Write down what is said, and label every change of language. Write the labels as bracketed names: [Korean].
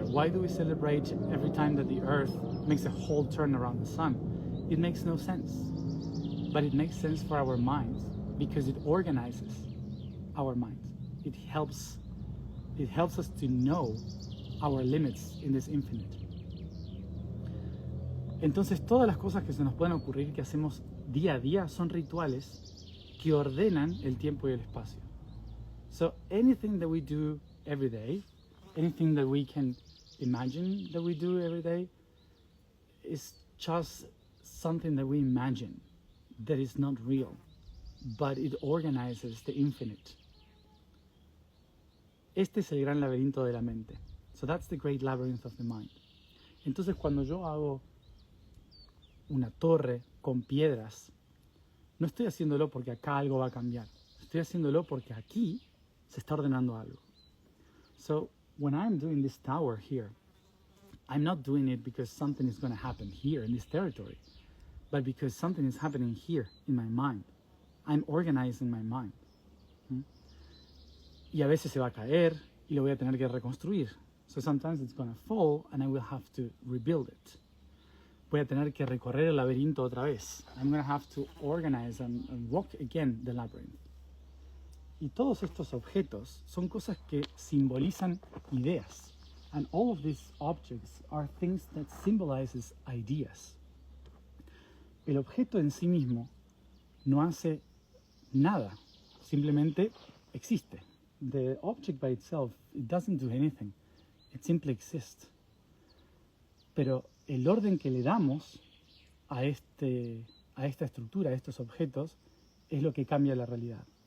[English] Why do we celebrate every time that the earth makes a whole turn around the sun? It makes no sense. But it makes sense for our minds because it organizes our minds. It helps us to know our limits in this infinite. [Spanish] Entonces todas las cosas que se nos pueden ocurrir que hacemos día a día son rituales que ordenan el tiempo y el espacio. [English] So anything that we do every day, anything that we can imagine that we do every day is just something that we imagine that is not real, but it organizes the infinite. [Spanish] Este es el gran laberinto de la mente. [English] So that's the great labyrinth of the mind. [Spanish] Entonces cuando yo hago una torre con piedras, no estoy haciéndolo porque acá algo va a cambiar. Estoy haciéndolo porque aquí se está ordenando algo. [English] So when I'm doing this tower here, I'm not doing it because something is going to happen here in this territory, but because something is happening here in my mind. I'm organizing my mind. [Spanish] Y a veces se va a caer y lo voy a tener que reconstruir. [English] So sometimes it's going to fall and I will have to rebuild it. [Spanish] Voy a tener que recorrer el laberinto otra vez. [English] I'm going to have to organize and walk again the labyrinth. [Spanish] Y todos estos objetos son cosas que simbolizan ideas. [English] And all of these objects are things that symbolizes ideas. [Spanish] El objeto en sí mismo no hace nada, simplemente existe. [English] The object by itself, it doesn't do anything. It simply exists. [Spanish] Pero el orden que le damos a esta estructura, a estos objetos, es lo que cambia la realidad.